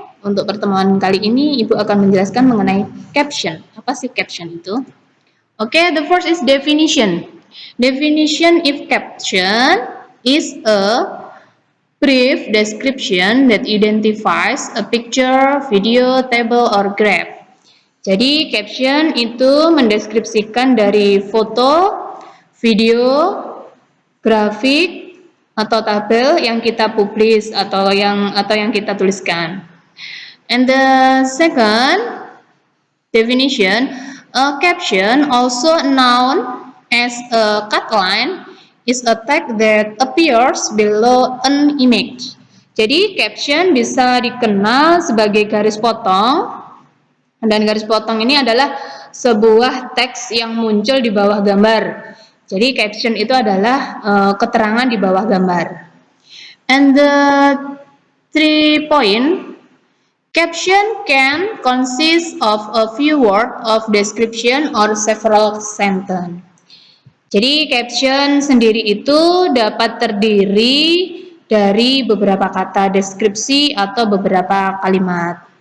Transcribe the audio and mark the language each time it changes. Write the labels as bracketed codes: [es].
[id] Untuk pertemuan kali ini, Ibu akan menjelaskan mengenai caption. Apa sih caption itu? [en] Oke, the first is definition. Definition if caption is a brief description that identifies a picture, video, table, or graph. [id] Jadi caption itu mendeskripsikan dari foto, video, grafik, atau tabel yang kita publish atau yang kita tuliskan. [en] And the second definition, a caption, also known as a cut line, is a text that appears below an image. [id] Jadi caption bisa dikenal sebagai garis potong, dan garis potong ini adalah sebuah teks yang muncul di bawah gambar. Jadi caption itu adalah keterangan di bawah gambar. [en] And the 3 point, caption can consist of a few words of description or several sentences. [id] Jadi caption sendiri itu dapat terdiri dari beberapa kata deskripsi atau beberapa kalimat.